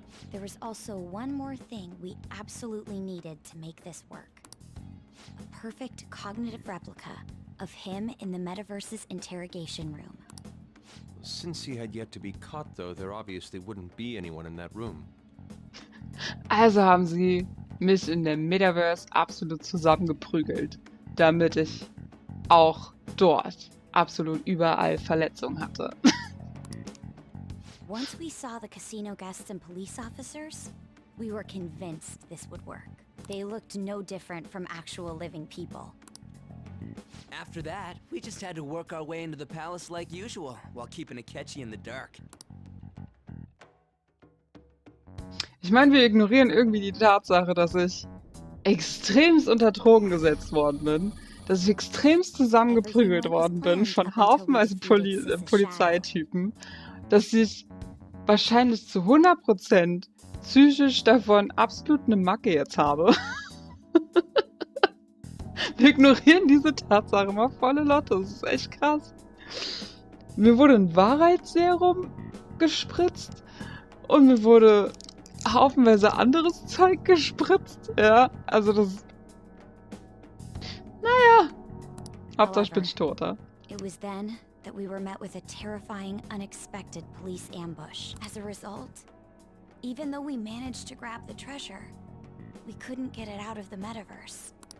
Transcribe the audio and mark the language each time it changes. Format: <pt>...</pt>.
<en>There was also one more thing we absolutely needed to make this work. A perfect cognitive replica of him in the metaverse's interrogation room. Since he had yet to be caught, though, there obviously wouldn't be anyone in that room.</en> <de>Also haben sie mich in der Metaverse absolut zusammengeprügelt, damit ich auch dort absolut überall Verletzungen hatte.</de> <en>Once we saw the casino guests and police officers, we were convinced this would work. They looked no different from actual living people. After that, we just had to work our way into the palace like usual, while keeping Akechi in the dark.</en> <de>Ich meine, wir ignorieren irgendwie die Tatsache, dass ich extremst unter Drogen gesetzt worden bin, dass ich extremst zusammengeprügelt worden bin von haufenweise Polizeitypen, dass ich wahrscheinlich zu 100% psychisch davon absolut eine Macke jetzt habe. Wir ignorieren diese Tatsache mal volle Lotte, das ist echt krass. Mir wurde ein Wahrheitsserum gespritzt und mir wurde haufenweise anderes Zeug gespritzt, ja, also das... Naja, Hauptsache ich bin tot, ja.</de> <en>It was then that we were met with a terrifying, unexpected police ambush. As a result, even though we managed to grab the treasure, we couldn't get it out of the metaverse.</en>